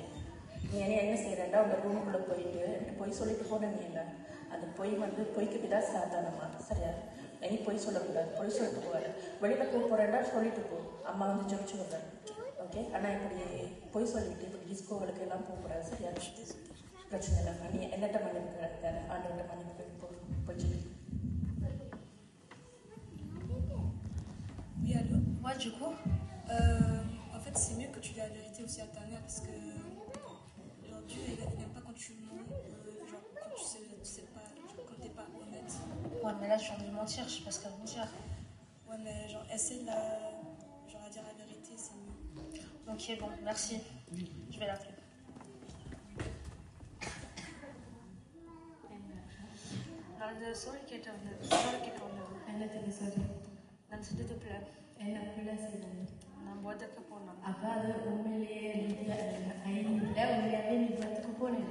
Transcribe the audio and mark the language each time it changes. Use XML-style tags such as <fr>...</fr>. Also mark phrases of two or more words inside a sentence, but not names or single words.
<ta>நீ என்ன செய்கிறேன்டா உங்கள் ரூமுக்குள்ளே போயிட்டு பொய் சொல்லிட்டு போன நீ இல்லை, அந்த பொய் வந்து பொய்க்கு தான் சாதாரணமா. சரியா, நீ பொய் சொல்லக்கூடாது, பொய் சொல்லிட்டு போகாது. வெளியில் போகிறேன்டா சொல்லிட்டு போ, அம்மா வந்து ஜெபிச்சு வந்தாங்க. ஓகே, ஆனால் இப்படி பொய் சொல்லிட்டு இப்படி டிஸ்கோகளுக்கு எல்லாம் போகக்கூடாது. சரியா, பிரச்சனை இல்லை. நீ என்னட்ட மன்னிப்பு கிடைக்காது, ஆண்டவர்கிட்ட மன்னிப்பு போய் சொல்லி.</ta> <fr>Oui, allô? Ouais, du coup, En fait, c'est mieux que tu dis la vérité aussi à ta mère parce que genre, Dieu, il n'aime pas quand tu mens, genre quand tu sais pas, genre, quand t'es pas honnête. ouais, mais là je viens de lui mentir, je sais pas ce qu'elle va me dire. Ouais, mais genre, essaie de genre, à dire la vérité, c'est mieux. Ok, bon, merci. Je vais l'appeler.</fr> <ta>நான் சொல்லி கேட்டேன் என்னத்துக்கு சரி, நான் செஞ்சது பிள்ளை என்ன பிள்ளை செய்யணும். நான் போதக்க போனேன். அப்போ அது உண்மையிலேயே உண்மையாகவே நீ பத்துக்கு போனேன்.</ta>